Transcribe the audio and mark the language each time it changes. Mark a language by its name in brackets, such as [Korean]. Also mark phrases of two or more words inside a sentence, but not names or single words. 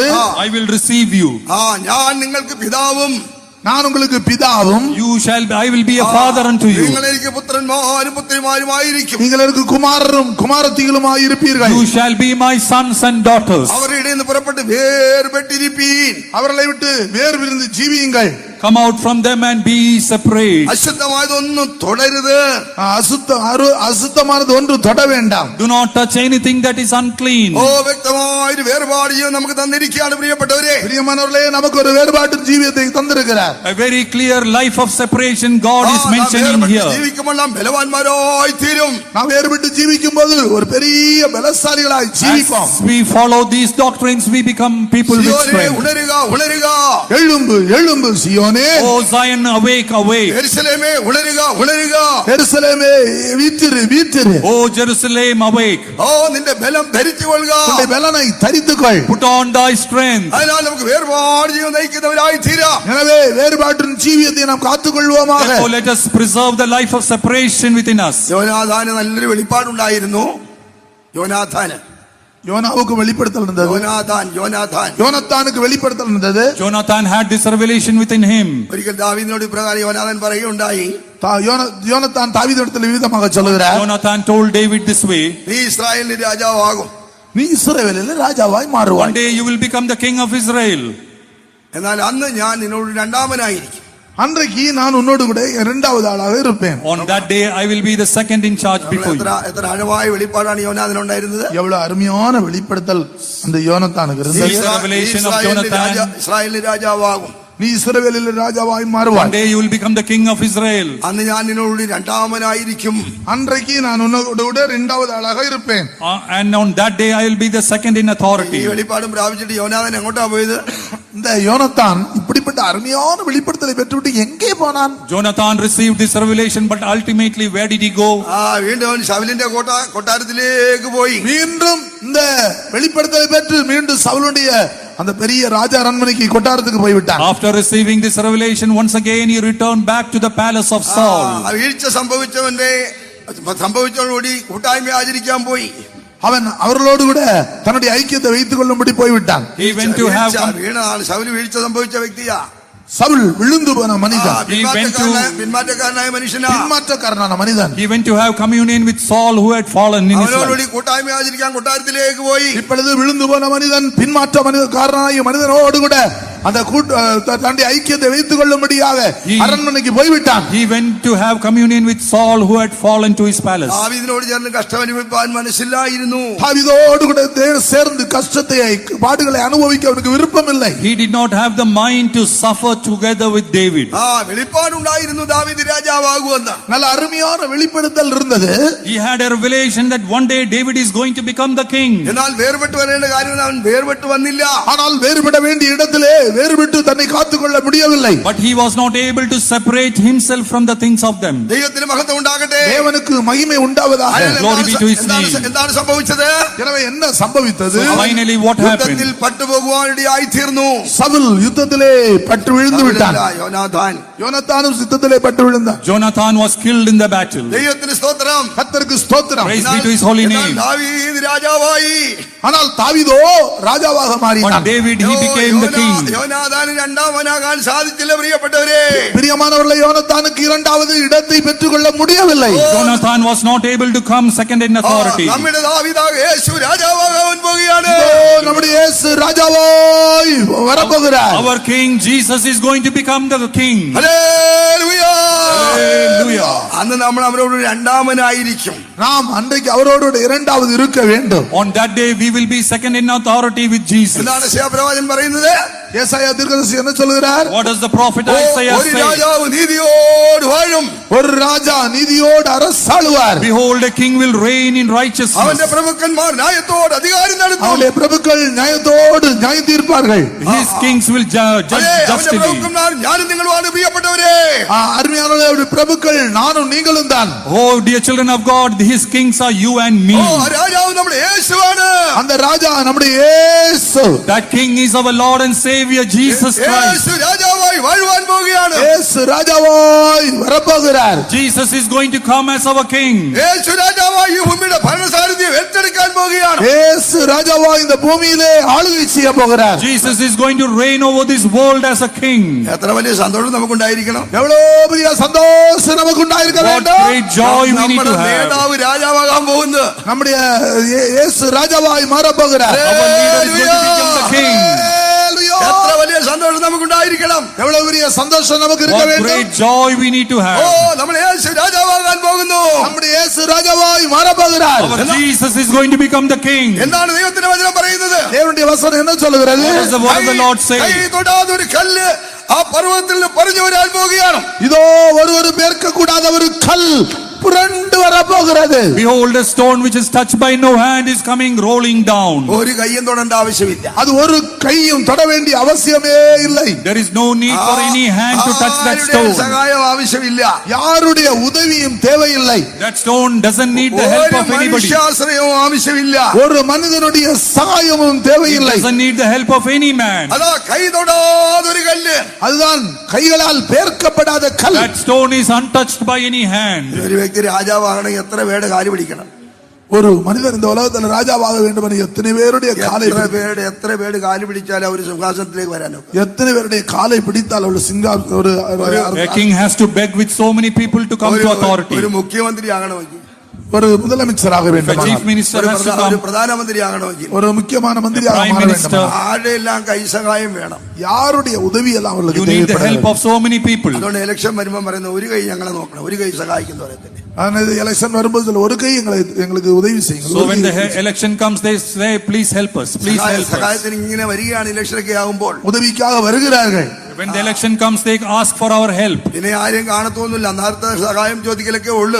[English] I will receive you. [Malayalam] ഞാൻ നിങ്ങൾക്ക് പിതാവും [Tamil] நான் உங்களுக்கு பிதாவும் [English] I will be a father unto you. [Malayalam] നിങ്ങൾ എനിക്ക് പുത്രന്മാരും പുത്രിമാരുമായിരിക്കും. [Tamil] நீங்கள் எனக்கு குமாரரும் குமாரத்திகளுமாய் இருப்பீர்கள். [English] You shall be my sons and daughters. [Malayalam] അവരുടെ ഇടയിൽ നിന്ന് പുറപ്പെട്ട് വേർപെട്ടിരിപ്പീൻ. [Tamil] அவர்களை விட்டு வேர்பிரிந்து ஜீவியுங்கள். [English] Come out from them and be separate. [Malayalam] അശുദ്ധമായതൊന്നും തുടരുത്. [Tamil] அசுத்தமானது ஒன்று தொட வேண்டாம். [English] Do not touch anything that is unclean. [Malayalam] വ്യക്തമായൊരു വേർപാട് ജീവൻ നമുക്ക് തന്നിരിക്കുകയാണ് പ്രിയപ്പെട്ടവരെ. [Tamil] பிரியமானவர்களே, நமக்கு ஒரு வேறுபாட்டு ஜீவியத்தை தந்திருக்கிறார். [English] A very clear life of separation God is mentioning here. [Malayalam] ജീവിക്കുമ്പോൾ ബലവാന്മാരായി തീരും. [Tamil] நாம் வேறுபட்டு ஜீவிக்கும் போது ஒரு பெரிய பலசாலிகளாய் ஜீவிப்போம். [English] As we follow these doctrines, we become people with strength. [Malayalam] ഉണരുക ഉണരുക. [Tamil] எழும்பு எழும்பு சியோனே. [English] Oh Zion, awake, awake. [Malayalam] യെരൂശലേമേ ഉണരുക ഉണരുക. [Tamil] எருசலேமே வீற்றிரு வீற்றிரு. [English] Oh Jerusalem, awake. [Malayalam] നിന്റെ ബലം ധരിച്ചുകൊള്ളുക. [Tamil] உன்னுடைய பலனை தரித்துக்கொள். [English] Put on thy strength. [Malayalam] അതിനാൽ നമുക്ക് വേർപാട് ജീവൻ നയിക്കുന്നവരായി തീരാം. [Tamil] எனவே வேறுபாட்டின் ஜீவியத்தை நாம் காத்துக்கொள்வோமாக. [English] Therefore, let us preserve the life of separation within us. [Malayalam] യോനാഥാന് നല്ലൊരു വെളിപ്പാടുണ്ടായിരുന്നു. [Tamil] யோனாவுக்கு வெளிப்படுத்தல் இருந்தது. யோனத்தானுக்கு வெளிப்படுத்தல் இருந்தது. [English] Jonathan had this revelation within him. [Malayalam] ഒരിക്കൽ ദാവീദിനോട് ഇപ്രകാരം യോനാഥാൻ പറയുകയുണ്ടായി. [Tamil] யோனத்தான் தாவீதிடத்தில் விதமாக சொல்லுகிறார். [English] Jonathan told David this way. [Malayalam] നീ ഇസ്രായേലിന്റെ രാജാവാകും. [Tamil] நீ இஸ்ரவேலில் ராஜாவாய் மாறுவாய். [English] One day you will become the king of Israel. [Malayalam] എന്നാൽ അന്ന് ഞാൻ നിന്നോട് രണ്ടാമനായിരിക്കും. [Tamil] அன்றைக்கு நான் உன்னோடு கூட இரண்டாவது ஆளாக இருப்பேன். [English] On that day I will be the second in charge before you. [Malayalam] എത്ര ആഴമായ വെളിപ്പാടാണ് യോനാഥാനുണ്ടായിരുന്നത്. [Tamil] எவ்வளவு அருமையான வெளிப்படுத்தல் அந்த யோனத்தானுக்கு இருந்தது. [English] This revelation of Jonathan. [Malayalam] ഇസ്രായേലിന്റെ രാജാവാകും. നീ ഇസ്രായേലിലെ രാജാവായി [English] One [Malayalam] മാറുവാൻ. [English] day you will become the king of Israel. [Malayalam] അന്ന് ഞാൻ നിന്നോട് രണ്ടാമനായിരിക്കും. [Tamil] அன்றைக்கு நான் உன்னோடு கூட இரண்டாவது ஆளாக இருப்பேன். [English] And on that day I will be the second in [Malayalam] ഈ [English] authority. [Malayalam] വെളിപ്പാടും പ്രാപിച്ചിട്ട് യോനാഥൻ എങ്ങോട്ടാ പോയത്? [Tamil] இந்த யோனத்தான் இப்படிப்பட்ட அருமையான வெளிப்படுத்தலை பெற்றுவிட்டு எங்கே போனான்? [English] Jonathan received this revelation, but ultimately where did he go? [Malayalam] വീണ്ടും അവൻ ശൗലിന്റെ കൊട്ടാരത്തിലേക്ക് പോയി. [Tamil] மீண்டும் இந்த வெளிப்படுத்தலை பெற்று மீண்டும் சவுலுடைய அந்த பெரிய ராஜ அரண்மனைக்கு கொட்டாரத்துக்கு போய்விட்டான். [English] After receiving this revelation, once again he returned back to the palace of Saul. [Malayalam] വീഴ്ച സംഭവിച്ചതോടുകൂടി കൂട്ടായ്മ ആചരിക്കാൻ പോയി. [Tamil] அவன் அவர்களோடு கூட தன்னுடைய ஐக்கியத்தை வைத்துக் கொள்ளும்படி போய்விட்டான். [English] He went to have [Malayalam] വീണാണ്. ശൗല് വീഴ്ച സംഭവിച്ച വ്യക്തിയാ. [Tamil] சவுல் விழுந்து போன மனிதன், [Malayalam] പിന്മാറ്റക്കാരനായ മനുഷ്യനാ. [Tamil] பின்மாற்றக்காரனான மனிதன். [English] He went to have communion with Saul who had fallen in his life. [Malayalam] അവനോടുകൂടി കൂട്ടായ്മ ആചരിക്കാൻ കൊട്ടാരത്തിലേക്ക് പോയി. [Tamil] இப்பொழுது விழுந்து போன மனிதன் பின்மாற்றக்காரனாகிய மனிதனோடு கூட அந்த தன்னுடைய ஐக்கியத்தை வைத்துக் கொள்ளும்படியாக அரண்மனைக்கு போய்விட்டான். [English] He went to have communion with Saul who had fallen to his palace. [Malayalam] ദാവീദിനോട് ചേർന്ന് കഷ്ടം അനുഭവിപ്പാൻ മനസ്സില്ലായിരുന്നു. [Tamil] தாவீதோடு கூட சேர்ந்து கஷ்டத்தை பாடுகளை அனுபவிக்க அவனுக்கு விருப்பம் இல்லை. [English] He did not have the mind to suffer together with David. [Malayalam] വെളിപ്പാടുണ്ടായിരുന്നു ദാവീദ് രാജാവാകുമെന്ന്. [Tamil] நல்ல அருமையான வெளிப்படுத்தல் இருந்தது. [English] He had a revelation that one day David is going to become the king. [Malayalam] എന്നാൽ വേർപെട്ട് വരേണ്ട കാര്യം അവൻ വേർപെട്ട് വന്നില്ല. [Tamil] ஆனால் வேறுபட வேண்டிய இடத்திலே வேறுபட்டு தன்னை காத்துக்கொள்ள முடியவில்லை. [English] But he was not able to separate himself from the things of them. [Malayalam] ദൈവത്തിന് മഹത്വം ഉണ്ടാകട്ടെ. [Tamil] தேவனுக்கு மகிமை உண்டாவதாக. [English] Glory be to his name. [Malayalam] എന്താണ് സംഭവിച്ചത്? [Tamil] எனவே என்ன சம்பவித்தது? [English] So finally what happened? [Malayalam] യുദ്ധത്തിൽ പട്ടുപോകുവാനിടയായി തീർന്നു. [Tamil] சவுல் யுத்தத்திலே பட்டு விழுந்து விட்டான். யோனத்தானும் யுத்தத்திலே பட்டு விழுந்தான். [English] Jonathan was killed in the battle. [Malayalam] ദൈവത്തിന് സ്തോത്രം. [Tamil] கர்த்தருக்கு ஸ்தோத்திரம். [English] Praise be to his holy name. [Malayalam] ദാവീദ് രാജാവായി. [Tamil] ஆனால் தாவீதோ ராஜாவாக [English] But [Tamil] மாறினான். [English] David, he became the king. [Malayalam] യോനാഥാന് രണ്ടാമനാകാൻ സാധിച്ചില്ല പ്രിയപ്പെട്ടവരെ. [Tamil] பிரியமானவர்களே, யோனத்தானுக்கு இரண்டாவது இடத்தை பெற்றுக்கொள்ள முடியவில்லை. [English] Jonathan was not able to come second in authority. [Malayalam] നമ്മുടെ ദാവീദായ യേശു രാജാവാകാൻ പോകുകയാണ്. [Tamil] நம்முடைய இயேசு ராஜாவாய் வரப்போகிறார். [English] Our king Jesus is going to become the king. [Malayalam] ഹല്ലേലൂയ. [English] Hallelujah. [Malayalam] അന്ന് നമ്മൾ അവരോട് രണ്ടാമനായിരിക്കും. [Tamil] நாம் அன்றைக்கு அவரோடு இரண்டாவது இருக்க வேண்டும். [English] On that day we will be second in authority with Jesus. [Malayalam] എന്താണ് യേശയ്യാപ്രവാചകൻ പറയുന്നത്? [Tamil] ஏசாயா தீர்க்கதரிசி என்ன சொல்கிறார்? [English] What does the prophet Isaiah [Malayalam] ഒരു [English] say? [Malayalam] രാജാവ് നീതിയോട് വാഴും. [Tamil] ஒரு ராஜா நீதியோடு அரசாளுவார். [English] Behold, a king will reign in righteousness. [Malayalam] അവന്റെ പ്രഭുക്കന്മാർ ന്യായത്തോട് അധികാരം നടത്തും. [Tamil] அவருடைய பிரபுக்கள் நியாயத்தோடு நியாயம் தீர்ப்பார்கள். [English] His kings will judge [Malayalam] അവന്റെ [English] justly. [Malayalam] പ്രഭുക്കന്മാർ ഞാനും നിങ്ങളുമാണ് പ്രിയപ്പെട്ടവരെ. [Tamil] அருமையானவருடைய பிரபுக்கள் நானும் நீங்களும் தான். [English] Oh, dear children of God, his kings are you and me. [Malayalam] രാജാവ് നമ്മുടെ യേശുവാണ്. [Tamil] அந்த ராஜா நம்முடைய இயேசு. [English] That king is our Lord and Savior Jesus Christ. [Malayalam] യേശു രാജാവായി വാഴുവാൻ പോകുകയാണ്. [Tamil] இயேசு ராஜாவாய் வரப்போகிறார். [English] Jesus is going to come as our king. [Malayalam] യേശു രാജാവായി ഈ ഭൂമിയുടെ ഭരണസാരഥ്യം ഏറ്റെടുക്കാൻ പോകുകയാണ്. [Tamil] இயேசு ராஜாவாய் இந்த பூமியிலே ஆளுகை செய்ய போகிறார். [English] Jesus is going to reign over this world as a king. [Malayalam] എത്ര വലിയ സന്തോഷം നമുക്കുണ്ടായിരിക്കണം. [Tamil] எவ்வளவு பெரிய சந்தோஷம் நமக்கு உண்டாயிருக்க [English] What [Tamil] வேண்டும். [English] great joy we need [Malayalam] നമ്മുടെ [English] to have. [Malayalam] നേതാവ് രാജാവാകാൻ പോകുന്നു. [Tamil] நம்முடைய இயேசு ராஜாவாய் மாறப் போகிறார். [English] Our leader is going to become the king. Hallelujah. [Malayalam] എത്ര വലിയ സന്തോഷം നമുക്കുണ്ടായിരിക്കണം. [Tamil] எவ்வளவு பெரிய சந்தோஷம் நமக்கு இருக்க [English] What [Tamil] வேண்டும். [English] great joy we need to have. [Malayalam] നമ്മൾ യേശു രാജാവാകാൻ പോകുന്നു. [Tamil] நம்முடைய இயேசு ராஜாவாய் மாறப் போகிறார். [English] Our Jesus is going to become the king. [Malayalam] എന്താണ് ദൈവത്തിന്റെ വചനം പറയുന്നത്? [Tamil] தேவனுடைய வசனம் என்ன சொல்கிறது? [English] What does the word of the Lord say? [Malayalam] കൈ തൊടാതെ ഒരു കല്ല് ആ പർവ്വതത്തിൽ നിന്ന് പറഞ്ഞു വരാൻ പോകുകയാണ്. [Tamil] இதோ ஒரு பேர்க்க கூடாத ஒரு கல் புரண்டு வரப்போகிறது. [English] Behold, a stone which is touched by no hand is coming rolling down. [Malayalam] ഒരു കയ്യും തൊടേണ്ട ആവശ്യമില്ല. [Tamil] அது ஒரு கையும் தொட வேண்டிய அவசியமே இல்லை. [English] There is no need for any hand to touch that stone. [Malayalam] സഹായം ആവശ്യമില്ല. [Tamil] யாருடைய உதவியும் தேவையில்லை. [English] That stone doesn't need the help [Malayalam] ഒരു [English] of anybody. [Malayalam] മനുഷ്യാശ്രയവും ആവശ്യമില്ല. [Tamil] ஒரு மனிதனுடைய சகாயமும் [English] It [Tamil] தேவையில்லை. [English] doesn't need the help of any man. [Malayalam] അതാ കൈ തൊടാതൊരു കല്ല്. [Tamil] அதுதான் கைகளால் பேர்க்கப்படாத கல். [English] That stone is untouched by any hand. [Malayalam] ഒരു വ്യക്തി രാജാവാകണമെങ്കിൽ എത്ര പേരുടെ കാല് പിടിക്കണം? [Tamil] ஒரு மனிதர் இந்த உலகத்தில் ராஜாவாக வேண்டும் என்று எத்தனை பேருடைய காலை [Malayalam] എത്ര പേര് കാല് പിടിച്ചാൽ ഒരു സിംഹാസനത്തിലേക്ക് വരാനോ? [Tamil] எத்தனை பேருடைய காலை பிடித்தால் ஒரு [English] A king has to beg with so many people to come to authority. [Malayalam] ഒരു മുഖ്യമന്ത്രി ആകണമെങ്കിൽ [Tamil] ஒரு முதலமைச்சராக [English] If a [Tamil] வேண்டும், [English] chief minister has to [Malayalam] ഒരു [English] come, [Malayalam] പ്രധാനമന്ത്രി ആകണമെങ്കിൽ [Tamil] ஒரு முக்கியமான மந்திரியாக [English] Prime [Tamil] மாற [English] Minister. [Tamil] வேண்டும், [Malayalam] ആരുടെയെല്ലാം കൈസഹായം വേണം. [Tamil] யாருடைய உதவி எல்லாம் [English] you [Tamil] அவர்களுக்கு [English] need the help [Tamil] தேவைப்படுகிறது. [English] of so many people. [Malayalam] അതുകൊണ്ട് ഇലക്ഷൻ വരുമ്പോൾ പറയുന്നത് ഒരു കൈ ഞങ്ങളെ നോക്കണം, ഒരു കൈ സഹായിക്കുന്ന പറയത്തില്ല. [Tamil] ஆனால் எலெக்ஷன் வரும்போது சொல்ல, ஒரு கை எங்களுக்கு உதவி செய்யுங்கள், [English] So [Tamil] ஒரு [English] when [Tamil] கை [English] the election comes, they say, please help us, please help us. [Malayalam] സഹായത്തിന് ഇങ്ങനെ വരികയാണ് ഇലക്ഷനൊക്കെ ആകുമ്പോൾ. [Tamil] உதவிக்காக வருகிறார்கள். [English] When the election comes, they ask for our help. [Malayalam] പിന്നെ ആരും കാണത്തൊന്നുമില്ല, നേരത്തെ സഹായം ചോദിക്കലൊക്കെ ഉള്ളു.